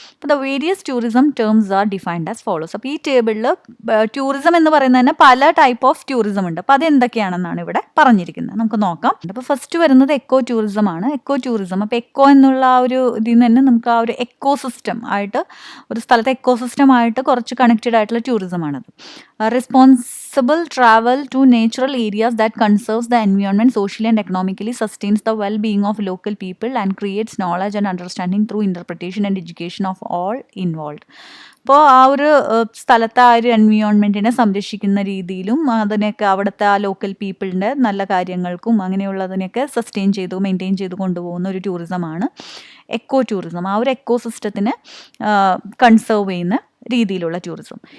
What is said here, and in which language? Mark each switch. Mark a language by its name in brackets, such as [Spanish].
[Malayalam] അപ്പോൾ [English] The various tourism terms are defined as follows. [Malayalam] അപ്പോൾ ഈ ടേബിളിൽ ടൂറിസം എന്ന് പറയുന്നത് തന്നെ പല ടൈപ്പ് ഓഫ് ടൂറിസം ഉണ്ട്. അപ്പോൾ അതെന്തൊക്കെയാണെന്നാണ് ഇവിടെ പറഞ്ഞിരിക്കുന്നത്, നമുക്ക് നോക്കാം. അപ്പോൾ ഫസ്റ്റ് വരുന്നത് എക്കോ ടൂറിസം ആണ്. എക്കോ ടൂറിസം, അപ്പോൾ എക്കോ എന്നുള്ള ആ ഒരു ഇതിൽ നിന്ന് തന്നെ നമുക്ക് ആ ഒരു എക്കോ സിസ്റ്റം ആയിട്ട്, ഒരു സ്ഥലത്തെ എക്കോ സിസ്റ്റം ആയിട്ട് കുറച്ച് കണക്റ്റഡ് ആയിട്ടുള്ള ടൂറിസം ആണത്. [English] Responsible travel to natural areas that conserves the environment socially and economically, sustains the well-being of local people and creates knowledge and understanding through interpretation and education of all involved. [Malayalam] അപ്പോൾ ആ ഒരു സ്ഥലത്തെ ആ ഒരു എൻവയോൺമെൻറ്റിനെ സംരക്ഷിക്കുന്ന രീതിയിലും അതിനൊക്കെ അവിടുത്തെ ആ ലോക്കൽ പീപ്പിളിൻ്റെ നല്ല കാര്യങ്ങൾക്കും അങ്ങനെയുള്ളതിനൊക്കെ മെയിൻറ്റെയിൻ ചെയ്ത് കൊണ്ടുപോകുന്ന ഒരു ടൂറിസമാണ് എക്കോ ടൂറിസം. ആ ഒരു എക്കോ സിസ്റ്റത്തിനെ കൺസേർവ് ചെയ്യുന്ന രീതിയിലുള്ള ടൂറിസം.